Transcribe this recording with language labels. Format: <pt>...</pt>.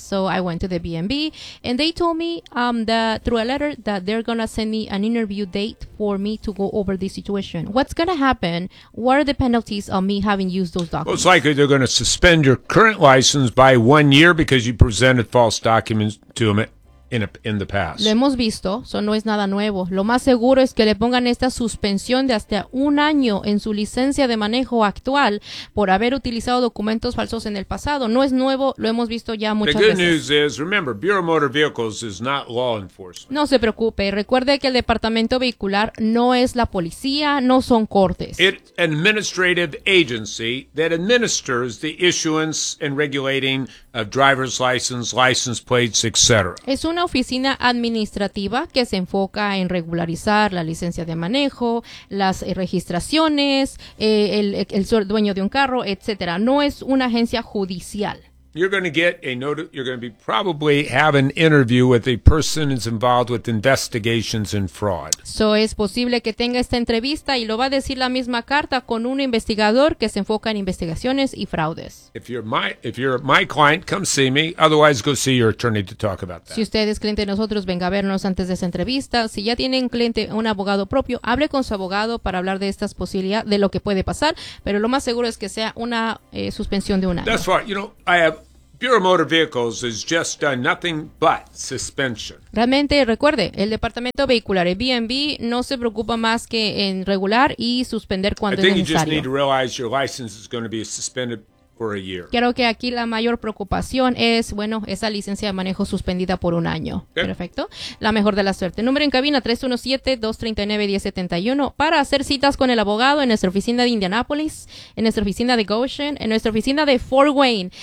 <en>So I went to the BNB and they told me that through a letter that they're going to send me an interview date for me to go over the situation. What's going to happen? What are the penalties on me having used those documents? Well, it's likely they're going to suspend your current license by 1 year because you presented false documents to them in the past.</en> <es>Lo hemos visto, eso no es nada nuevo. Lo más seguro es que le pongan esta suspensión de hasta un año en su licencia de manejo actual por haber utilizado documentos falsos en el pasado. No es nuevo, lo hemos visto ya muchas veces.</es> <en>The good news is, remember, Bureau of Motor Vehicles is not law enforcement.</en> <es>No se preocupe, recuerde que el departamento vehicular no es la policía, no son cortes.</es> <en>It's an administrative agency that administers the issuance and regulating of driver's license plates, etc.</en> <es>Es una oficina administrativa que se enfoca en regularizar la licencia de manejo, las registraciones, el dueño de un carro, etcétera. No es una agencia judicial.</es> <en>you're going to get a notice. You're going to be probably have an interview with a person who's involved with investigations and fraud.</en> <es>So es posible que tenga esta entrevista y lo va a decir la misma carta con un investigador que se enfoca en investigaciones y fraudes.</es> <en>If you're my client, come see me. Otherwise, go see your attorney to talk about that.</en> <es>Si usted es cliente de nosotros, venga a vernos antes de esa entrevista. Si ya tienen cliente un abogado propio, hable con su abogado para hablar de estas posibilidades, de lo que puede pasar. Pero lo más seguro es que sea una suspensión de un año.</es> <en>That's right. You know, Bureau of Motor Vehicles has just done nothing but suspension.</en> <es>Realmente, recuerde, el departamento vehicular, el BMV, no se preocupa más que en regular y suspender cuando es necesario.</es> <en>I think you just need to realize your license is going to be suspended for a year.</en> <es>Creo que aquí la mayor preocupación es, bueno, esa licencia de manejo suspendida por un año. Okay. Perfecto. La mejor de la suerte. Número en cabina 317-239-1071 para hacer citas con el abogado en nuestra oficina de Indianapolis, en nuestra oficina de Goshen, en nuestra oficina de Fort Wayne.</es>